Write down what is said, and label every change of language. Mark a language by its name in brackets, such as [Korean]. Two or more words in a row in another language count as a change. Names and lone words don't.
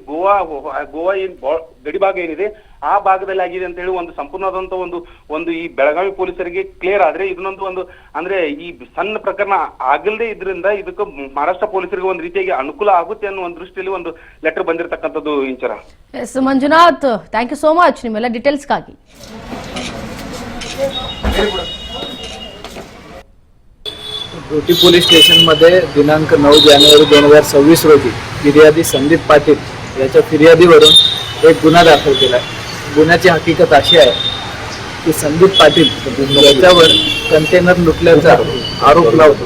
[Kannada] ಗೋವಾ ಏನ್ ಗಡಿ ಭಾಗ ಏನಿದೆ ಆ ಭಾಗದಲ್ಲಿ ಆಗಿದೆ ಅಂತ ಹೇಳಿ ಒಂದು ಸಂಪೂರ್ಣವಾದಂತ ಒಂದು ಈ ಬೆಳಗಾವಿ ಪೊಲೀಸರಿಗೆ ಕ್ಲಿಯರ್ ಆದ್ರೆ ಇದನ್ನೊಂದು ಅಂದ್ರೆ ಈ ಸಣ್ಣ ಪ್ರಕರಣ ಆಗಲ್ದೇ ಇದ್ರಿಂದ ಇದಕ್ಕೆ ಮಹಾರಾಷ್ಟ್ರ ಪೊಲೀಸರಿಗೆ ಒಂದು ರೀತಿಯಾಗಿ ಅನುಕೂಲ ಆಗುತ್ತೆ ಅನ್ನೋ ಒಂದು ದೃಷ್ಟಿಯಲ್ಲಿ ಒಂದು ಲೆಟರ್ ಬಂದಿರತಕ್ಕಂಥದ್ದು ಇಂಚರ. ಎಸ್ ಮಂಜುನಾಥ್, [English] Thank you so much [Kannada] ನಿಮ್ಮೆಲ್ಲ ಡೀಟೇಲ್ಸ್ಗಾಗಿ. [Marathi] रोटी पोलीस स्टेशनमध्ये दिनांक 9 जानेवारी 2026 रोजी फिर्यादी संदीप पाटील याच्या फिर्यादीवरून एक गुन्हा दाखल केला आहे. गुन्ह्याची हकीकत अशी आहे की संदीप पाटील याच्यावर कंटेनर लुटल्याचा आरोप लावतो.